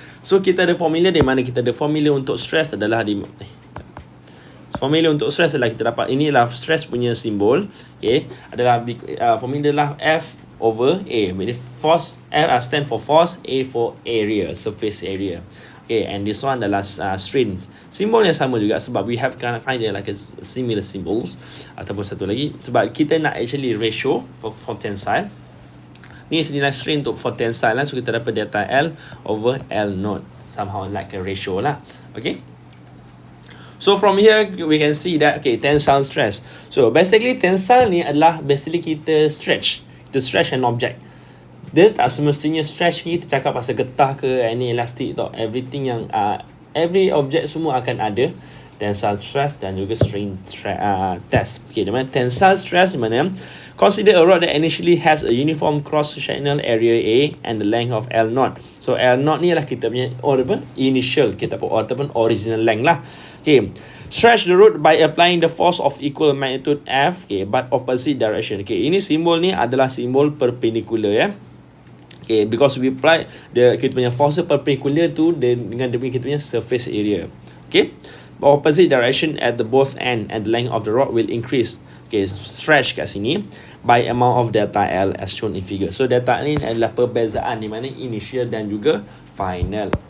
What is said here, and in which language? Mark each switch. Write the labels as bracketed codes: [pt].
[ms] So kita ada formula di mana kita ada formula untuk stress adalah formula untuk stress adalah kita dapat inilah stress punya simbol. Okay, adalah formula adalah F over A. [en] Force, F stand for force, A for area, surface area. Okay, and this one [ms] adalah strain. Simbolnya sama juga sebab [en] we have kind of like a similar symbols. [ms] Ataupun satu lagi sebab kita nak [en] actually ratio for tensile. [ms] Ni nilai [en] strain untuk for tensile lah. So kita dapat delta L over L naught, somehow like a ratio lah. Okay, so from here we can see that, okay, tensile stress. So basically tensile ni adalah basically kita stretch an object. [ms] Dia tak semestinya stretch ni kita cakap pasal getah ke [en] any elastic [ms] tau. [en] Everything yang every object semua akan ada tensile stress dan juga strain test. Okay, [ms] di mana tensile stress di mana [en] consider a rod that initially has a uniform cross sectional area A and the length of L naught. [ms] So L naught ni lah kita punya initial kita ataupun original length lah. [en] Okay, stretch the rod by applying the force of equal magnitude F, okay, but opposite direction. [ms] Okay, ini simbol ni adalah simbol perpendicular ya. [en] Okay, because we apply [ms] kita punya [en] force perpendicular tu dengan kita punya surface area. Okay, but opposite direction at the both end and the length of the rod will increase. Okay, stretch [ms] kat sini [en] by amount of delta L as shown in figure. [ms] So delta ni adalah perbezaan di mana initial dan juga final.